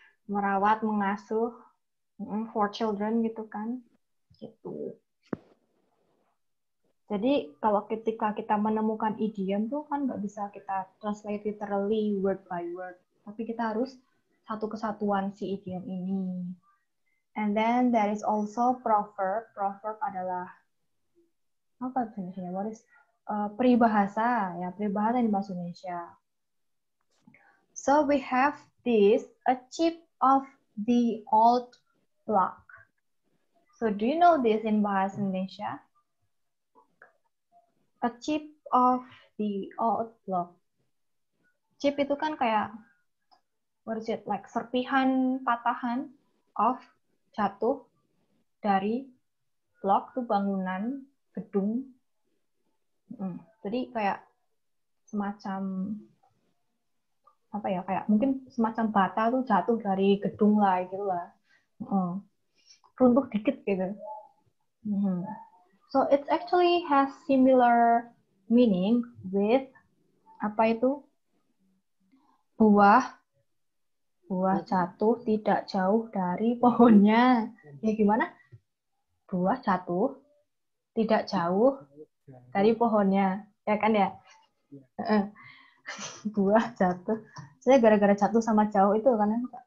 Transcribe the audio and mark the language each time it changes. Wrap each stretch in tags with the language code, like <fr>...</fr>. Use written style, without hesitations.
<id>Merawat, mengasuh.</id> <en>For children</en> <id>gitu kan. Gitu. Jadi kalau ketika kita menemukan idiom tuh kan nggak bisa kita translate literally word by word, tapi kita harus satu kesatuan si idiom ini.</id> <en>And then there is also proverb.</en> <id>Proverb adalah apa bahasa Indonesia?</id> <en>What is</en> <id>peribahasa ya, peribahasa di bahasa Indonesia.</id> <en>So we have this, a chip of the old block. So do you know this in bahasa Indonesia? A chip of the old block.</en> <id>Chip itu kan kayak,</id> <en>what is it, like</en> <id>serpihan, patahan of, jatuh dari block tuh bangunan, gedung. Jadi kayak semacam apa ya, kayak mungkin semacam bata tuh jatuh dari gedung lah gitu lah. Runtuh dikit gitu.</id> <en>So it actually has similar meaning with</en> <id>apa itu? Buah jatuh tidak jauh dari pohonnya. Ya gimana? Buah jatuh tidak jauh dari pohonnya. Ya kan ya? Buah jatuh. Saya gara-gara jatuh sama jauh itu kan.</id>